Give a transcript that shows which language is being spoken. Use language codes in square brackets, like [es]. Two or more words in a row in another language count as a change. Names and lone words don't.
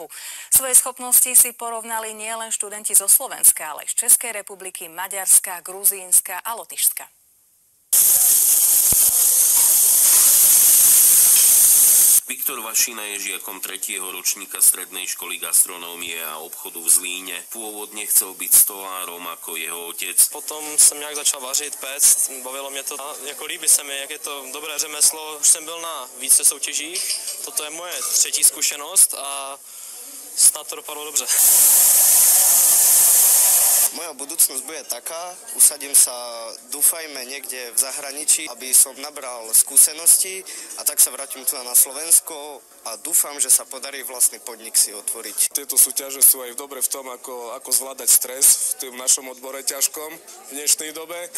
[sk] Svoje schopnosti si porovnali nielen študenti zo Slovenska, ale aj z Českej republiky, Maďarska, Gruzínska a Lotyšska. Viktor Vašina je žiakom 3. ročníka strednej školy gastronómie a obchodu v Zlíne. Pôvodne chcel byť stolárom ako jeho otec. [cs] Potom jsem nějak začal vařit, péct, bavilo mě to a jako líbí se mi, jak je to dobré řemeslo. Už jsem byl na více soutěžích, toto je moje 3. zkušenost a snad to dopadlo dobře. [sk] Moja budúcnosť bude taká, usadím sa, dúfajme, niekde v zahraničí, aby som nabral skúsenosti a tak sa vrátim tu na Slovensko a dúfam, že sa podarí vlastný podnik si otvoriť. Tieto súťaže sú aj dobre v tom, ako zvládať stres v tom našom odbore ťažkom v dnešnej dobe.